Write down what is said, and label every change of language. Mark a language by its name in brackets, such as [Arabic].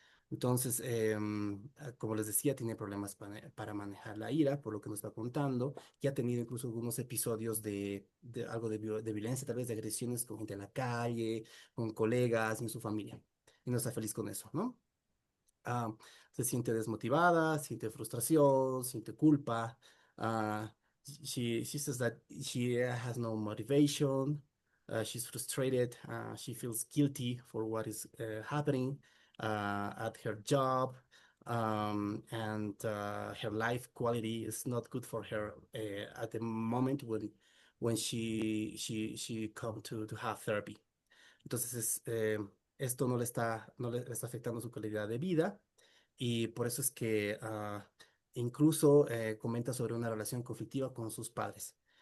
[Spanish] Entonces, como les decía, tiene problemas para manejar la ira, por lo que nos está contando, y ha tenido incluso algunos episodios de algo de violencia, tal vez de agresiones con gente en la calle, con colegas, en su familia. Y no está feliz con eso, ¿no? ah, Se siente desmotivada, siente frustración, siente culpa. [English] Uh, she says that she has no motivation. She's frustrated. She feels guilty for what is happening at her job. And her life quality is not good for her at the moment when she come to have therapy. [Spanish] Entonces, esto no le está afectando su calidad de vida y por eso es que incluso comenta sobre una relación conflictiva con sus padres.